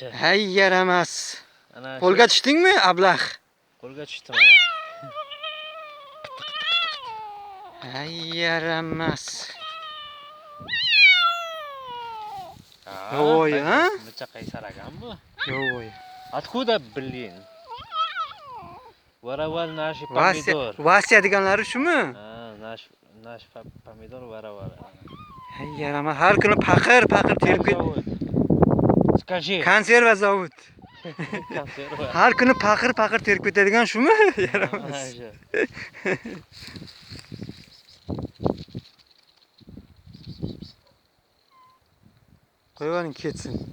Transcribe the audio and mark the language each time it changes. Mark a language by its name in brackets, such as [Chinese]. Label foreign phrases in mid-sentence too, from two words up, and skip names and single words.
[Uzbek] Hay yaramas. Ana shu. Qo'lga tushdingmi, ablah? Qo'lga tushdim mana. Hay yaramas. Yovvoyi, ha? Buncha qaysar ekan bu. Yovvoyi. [Russian] Откуда, блин? Воровал наши помидор. [Uzbek] Vasya deganlari shumi? Ha, [Russian] наш помидор воровал. [Uzbek] Hay yaramas. Har kuni paqir terib ket. [Russian] Скажи. [Uzbek] Konserva zavod. Konserva. Har kuni paqir terib ketadigan shumi? Mana Yaramas. shu. Qo'yvaring ketsin.